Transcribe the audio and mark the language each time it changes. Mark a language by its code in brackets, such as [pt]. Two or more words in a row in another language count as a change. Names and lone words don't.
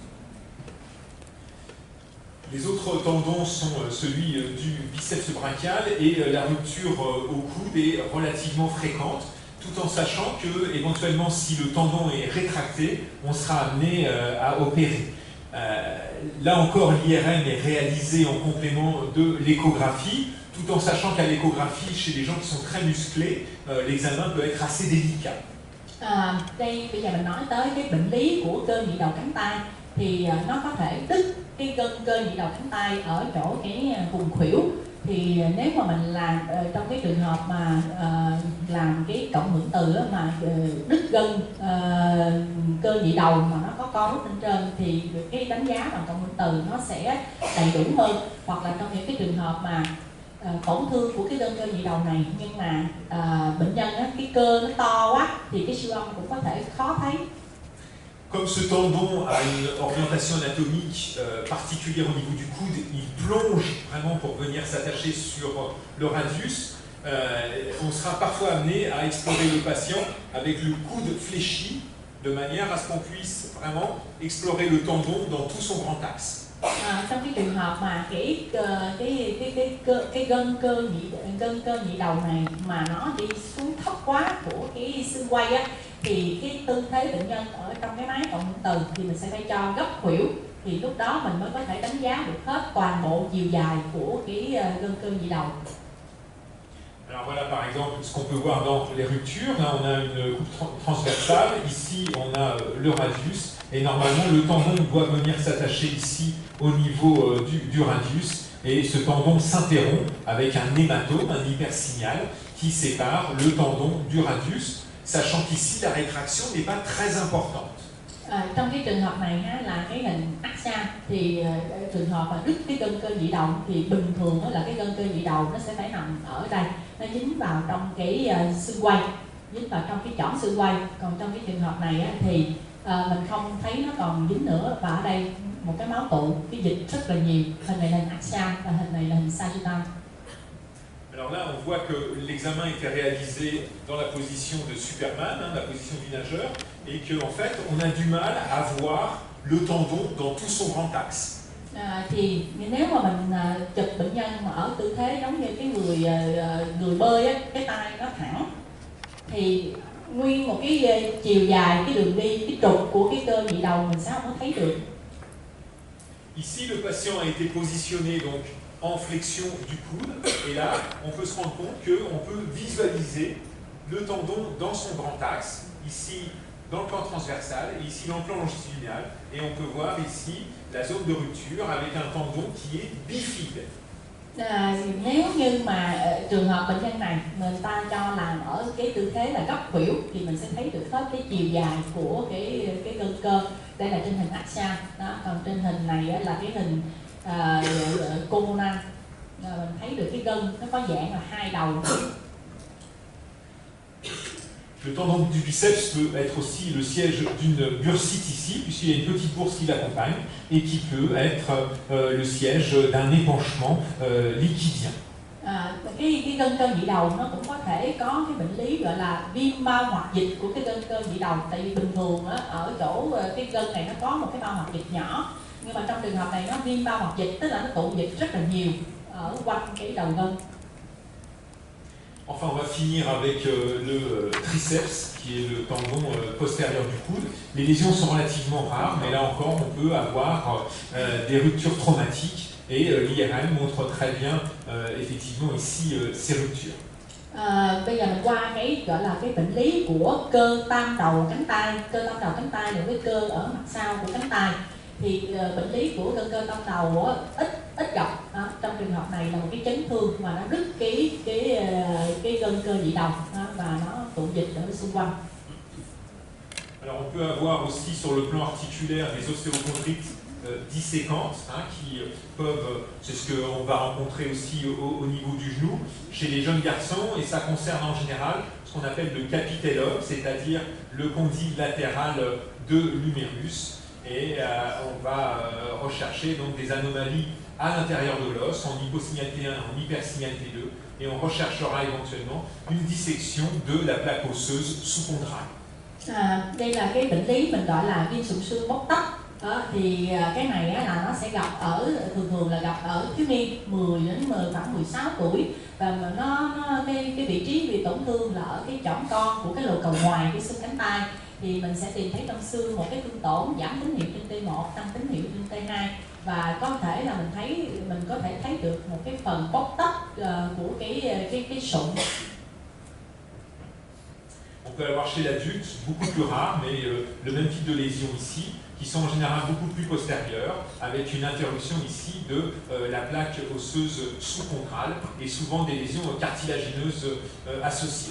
[fr] Les autres tendons sont celui du biceps brachial et la rupture au coude est relativement fréquente, tout en sachant que éventuellement si le tendon est rétracté, on sera amené à opérer. Là encore, l'IRM est réalisé en complément de l'échographie, tout en sachant qu'à l'échographie, chez les gens qui sont très musclés, l'examen peut être assez délicat. [vi] Đây bây giờ mình nói tới cái bệnh lý của cơ nhị đầu cánh tay, thì nó có thể đứt cái gân cơ nhị đầu cánh tay ở chỗ cái vùng khuỷu. Thì nếu mà mình làm trong cái trường hợp mà làm cái cộng hưởng từ mà đứt gân cơ nhị đầu mà nó có co rút lên trên, thì cái đánh giá bằng cộng hưởng từ nó sẽ đầy đủ hơn. Hoặc là trong những cái trường hợp mà tổn thương của cái gân cơ nhị đầu này, nhưng mà bệnh nhân cái cơ nó to quá thì cái siêu âm cũng có thể khó thấy. [fr] Comme ce tendon a une orientation anatomique particulière au niveau du coude, il plonge vraiment pour venir s'attacher sur le radius. On sera parfois amené à explorer le patient avec le coude fléchi, de manière à ce qu'on puisse vraiment explorer le tendon dans tout son grand axe. [vi] Trong cái trường hợp mà cái gân cơ nhị đầu này mà nó đi xuống thấp quá của cái xương quay á, thì cái tư thế bệnh nhân ở trong cái máy cộng hưởng từ thì mình sẽ phải cho gấp khuỷu, thì lúc đó mình mới có thể đánh giá được hết toàn bộ chiều dài của cái gân cơ nhị đầu. [fr] Alors voilà par exemple ce qu'on peut voir dans les ruptures. Là on a une coupe transversale, ici on a le radius, et normalement le tendon doit venir s'attacher ici au niveau du radius, et ce tendon s'interrompt avec un hématome, un hypersignal qui sépare le tendon du radius, sachant qu'ici la rétraction n'est pas très importante. [vi] Trong cái trường hợp này là cái hình axial, thì trường hợp mà đứt cái gân cơ nhị đầu thì bình thường là cái gân cơ nhị đầu nó sẽ phải nằm ở đây, nó dính vào trong cái xương quay, dính vào trong cái chỏm xương quay. Còn trong cái trường hợp này thì mình không thấy nó còn dính nữa, và ở đây một cái máu tụ, cái dịch rất là nhiều. Hình này là hình axial và hình này là hình sagittal. [fr] Alors là, on voit que l'examen était réalisé dans la position de Superman, la position du nageur, et qu'en fait, on a du mal à voir le tendon dans tout son grand axe. [vi] Thì nếu mà mình chụp bệnh nhân mà ở tư thế giống như cái người bơi á, cái tay nó thẳng, thì nguyên một cái chiều dài, cái đường đi, cái trục của cái cơ nhị đầu mình sẽ không có thấy được. [fr] Ici, le patient a été positionné donc en flexion du coude, et là, on peut se rendre compte qu'on peut visualiser le tendon dans son grand axe, ici dans le plan transversal et ici dans le plan longitudinal, et on peut voir ici la zone de rupture avec un tendon qui est bifide. [vi] Nếu như mà trường hợp bệnh nhân này người ta cho làm ở cái tư thế là gấp khuỷu, thì mình sẽ thấy được hết cái chiều dài của cái gân cơ. Đây là trên hình axial, còn trên hình này là cái hình coronal, mình thấy được cái gân nó có dạng là hai đầu. [fr] Le tendon du biceps peut être aussi le siège d'une bursite ici, puisqu'il y a une petite bourse qui l'accompagne, et qui peut être le siège d'un épanchement liquidien. [vi] Cái gân cơ nhị đầu nó cũng có thể có cái bệnh lý gọi là viêm bao hoạt dịch của cái gân cơ nhị đầu. Tại vì bình thường á, ở chỗ cái gân này nó có một cái bao hoạt dịch nhỏ, nhưng mà trong trường hợp này nó viêm bao hoạt dịch, tức là nó tụ dịch rất là nhiều ở quanh cái đầu gân. [fr] Enfin, on va finir avec le triceps, qui est le tendon postérieur du coude. Les lésions sont relativement rares, mais là encore, on peut avoir des ruptures traumatiques. Et l'IRM montre très bien, effectivement, ici, ces ruptures. [vi] Bây giờ mình qua cái gọi là cái bệnh lý của cơ tam đầu cánh tay. Cơ tam đầu cánh tay là cái cơ ở mặt sau của cánh tay. Thì bệnh lý của cơ tam đầu ít gặp. Trong trường hợp này là một cái chấn thương mà nó đứt cái gân cơ nhị đầu và nó tụ dịch ở xung quanh. [fr] Alors on peut avoir aussi sur le plan articulaire des ostéochondrites disséquentes qui peuvent, c'est ce qu'on va rencontrer aussi au niveau du genou chez les jeunes garçons, et ça concerne en général ce qu'on appelle le capitellum, c'est-à-dire le condyle latéral de l'humérus, et on va rechercher donc des anomalies à l'intérieur de l'os, en hyposignalité 1, en hypersignalité 2, et on recherchera éventuellement une dissection de la plaque osseuse sous-chondrale. [vi] Đây là cái bệnh lý mình gọi là viêm sụn xương bóc tách. Thì cái này là nó sẽ gặp thường là gặp ở thiếu niên 10 đến khoảng 16 tuổi, và nó cái vị trí bị tổn thương là ở cái chỏm con của cái lỗ cầu ngoài cái xương cánh tay. Thì mình sẽ tìm thấy trong xương một cái thương tổn giảm tín hiệu trên T1, tăng tín hiệu trên T2, và có thể là mình có thể thấy được một cái phần bóc tách của cái sụn. [fr] On peut avoir chez l'adulte, beaucoup plus rare, mais le même type de lésion ici, qui sont en général beaucoup plus postérieures, avec une interruption ici de la plaque osseuse sous-chondrale, et souvent des lésions cartilagineuses associées.